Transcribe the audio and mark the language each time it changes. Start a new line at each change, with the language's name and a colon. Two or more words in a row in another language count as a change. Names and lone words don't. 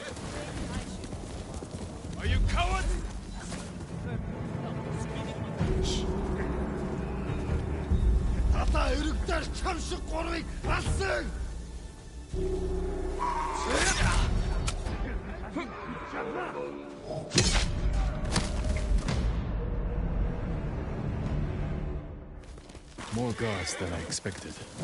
English: Are you cowards?
Mongolian: Тата өргөдөр чам шиг гурвыг алсан!
English: More guards than I expected.